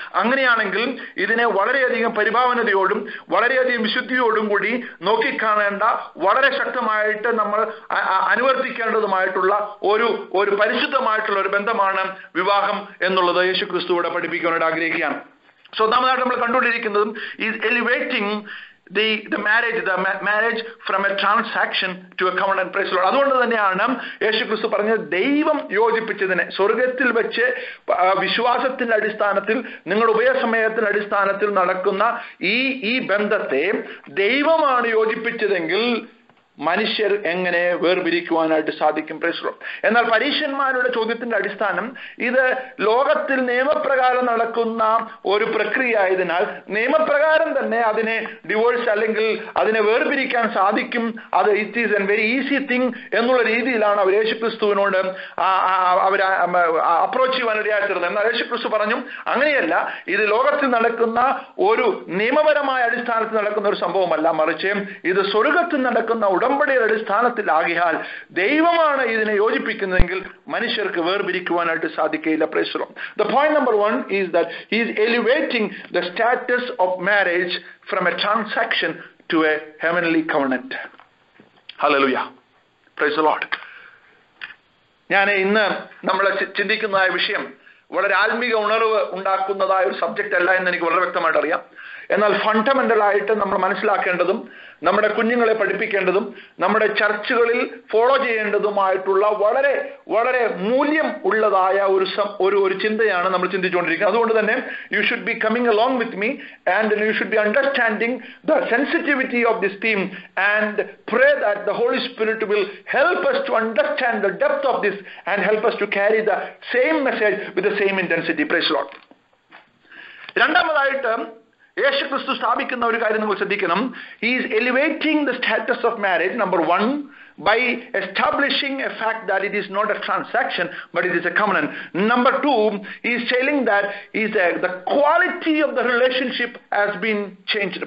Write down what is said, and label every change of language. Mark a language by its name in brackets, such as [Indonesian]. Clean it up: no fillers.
[Malayalam] അങ്ങനെയാണെങ്കിൽ ഇതിനെ വളരെയധികം പരിഭാവനതയോടും വളരെയധികം വിശുദ്ധിയോടും കൂടി നോക്കിക്കാണേണ്ട, വളരെ ശക്തമായിട്ട് നമ്മൾ അനുവർത്തിക്കേണ്ടതുമായിട്ടുള്ള ഒരു പരിശുദ്ധമായിട്ടുള്ള ഒരു ബന്ധമാണ് വിവാഹം എന്നുള്ളത് യേശുക്രിസ്തുവിടെ പഠിപ്പിക്കാനായിട്ട് ആഗ്രഹിക്കുകയാണ്. [English] so [Malayalam] ഒന്നാമതായിട്ട് നമ്മൾ കണ്ടുകൊണ്ടിരിക്കുന്നതും [English] Is elevating the marriage from a transaction to a covenant. Praise the Lord. [Malayalam] അതുകൊണ്ട് തന്നെയാണ് യേശുക്രിസ്തു പറഞ്ഞത്, ദൈവം യോജിപ്പിച്ചതിനെ സ്വർഗത്തിൽ വെച്ച് വിശ്വാസത്തിന്റെ അടിസ്ഥാനത്തിൽ നിങ്ങളുടെ ഉഭയസമയത്തിന്റെ അടിസ്ഥാനത്തിൽ നടക്കുന്ന ഈ ബന്ധത്തെ ദൈവമാണ് യോജിപ്പിച്ചതെങ്കിൽ മനുഷ്യർ എങ്ങനെ വേർപിരിക്കുവാനായിട്ട് സാധിക്കും? [English] Praise the Lord. [Malayalam] എന്നാൽ പരീശന്മാരുടെ ചോദ്യത്തിന്റെ അടിസ്ഥാനം ഇത് ലോകത്തിൽ നിയമപ്രകാരം നടക്കുന്ന ഒരു പ്രക്രിയ ആയതിനാൽ നിയമപ്രകാരം തന്നെ അതിനെ ഡിവോഴ്സ് അല്ലെങ്കിൽ അതിനെ വേർപിരിക്കാൻ സാധിക്കും, അത് [English] it is a very easy thing [Malayalam] എന്നുള്ള രീതിയിലാണ് അവർ യേശുക്രിസ്തുവിനോട് അവർ അപ്രോച്ച് ചെയ്യാനിടയായി തീർന്നത്. എന്നാൽ യേശുക്രിസ്തു പറഞ്ഞു, അങ്ങനെയല്ല, ഇത് ലോകത്തിൽ നടക്കുന്ന ഒരു നിയമപരമായ അടിസ്ഥാനത്തിൽ നടക്കുന്ന ഒരു സംഭവമല്ല, മറിച്ച് ഇത് സ്വർഗത്തിൽ നടക്കുന്ന ഉടമ്പടിയുടെ അടിസ്ഥാനത്തിലാകിയാൽ ദൈവമാണ് ഇതിനെ യോജിപ്പിക്കുന്നതെങ്കിൽ മനുഷ്യർക്ക് വേർപിരിക്കുവാനായിട്ട് സാധിക്കില്ല. [English] Praise the Lord. The point number 1 is that he is elevating the status of marriage from a transaction to a heavenly covenant. Hallelujah. Praise the Lord. [Malayalam] ഞാൻ ഇന്ന് നമ്മൾ ചിന്തിക്കുന്ന വിഷയം വളരെ ആത്മീക ഉണർവ് ഉണ്ടാക്കുന്നതായ ഒരു സബ്ജക്റ്റ് അല്ല എന്ന് എനിക്ക് വളരെ വ്യക്തമായിട്ട് അറിയാം. എന്നാൽ ഫണ്ടമെന്റൽ ആയിട്ട് നമ്മൾ മനസ്സിലാക്കേണ്ടതും നമ്മുടെ കുഞ്ഞുങ്ങളെ പഠിപ്പിക്കേണ്ടതും നമ്മുടെ ഫോളോ ചെയ്യേണ്ടതുമായിട്ടുള്ള വളരെ വളരെ മൂല്യം ഉള്ളതായ ഒരു ചിന്തയാണ് നമ്മൾ ചിന്തിച്ചുകൊണ്ടിരിക്കുന്നത്. അതുകൊണ്ട് തന്നെ [English] You should be coming along with me and you should be understanding the sensitivity of this theme and pray that the Holy Spirit will help us to understand the depth of this and help us to carry the same message with the same intensity. Praise the Lord. [Malayalam] രണ്ടാമതായിട്ട് യേശുക്രിസ്തു സ്ഥാപിക്കുന്ന ഒരു കാര്യം നിങ്ങൾ ശ്രദ്ധിക്കണം. [English] He is elevating the status of marriage, number 1, by establishing a fact that it is not a transaction but it is a covenant. Number 2, he is telling that the quality of the relationship has been changed.